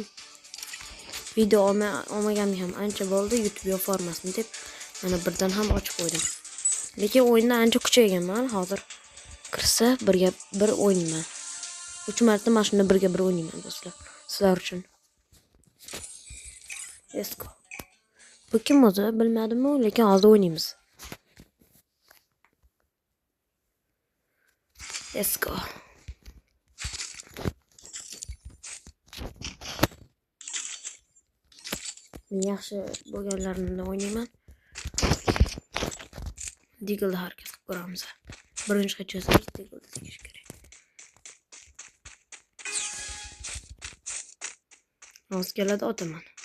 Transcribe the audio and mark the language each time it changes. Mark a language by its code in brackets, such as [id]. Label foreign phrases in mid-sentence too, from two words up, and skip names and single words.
[uz] Video olmaganimga ham ancha bo'ldi, YouTube yo'qolmasin deb mana birdan ham ochib qo'ydim. Lekin o'yinda ancha kuchayganman hozir. Kirsa birga bir o'yinman. 3 marta mana shunda birga bir o'ynayman do'stlar. Sizlar uchun. [en] Let's go. [uz] Bu kim o'zi bilmadim-ku, lekin hozir o'ynaymiz. [en] Let's go. [uz] Men yaxshi bo'lganlarini o'ynayman. Deagle harakat qilib ko'ramiz. Birinchi hechasiz Deagle tegish kerak. Rost keladi otaman.